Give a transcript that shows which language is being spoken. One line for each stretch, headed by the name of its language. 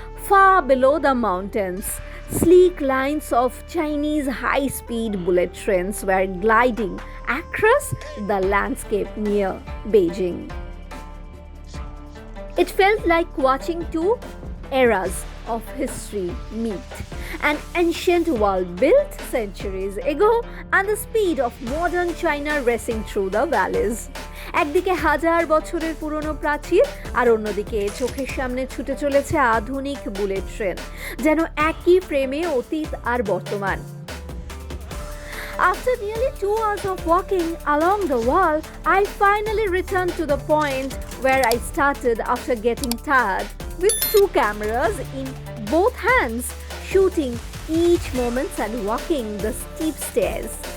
English: Far below the mountains, sleek lines of Chinese high-speed bullet trains were gliding across the landscape near Beijing. It felt like watching 2 eras of history meet: an ancient wall built centuries ago and the speed of modern China racing through the valleys.
Bangla: একদিকে হাজার বছরের পুরনো প্রাচীর, আর অন্যদিকে চোখের সামনে ছুটে চলেছে আধুনিক বুলেট ট্রেন, যেন একই ফ্রেমে অতীত আর বর্তমান।
English: After nearly 2 hours of walking along the wall, I finally returned to the point where I started after getting tired, with 2 cameras in both hands, shooting each moment and walking the steep stairs.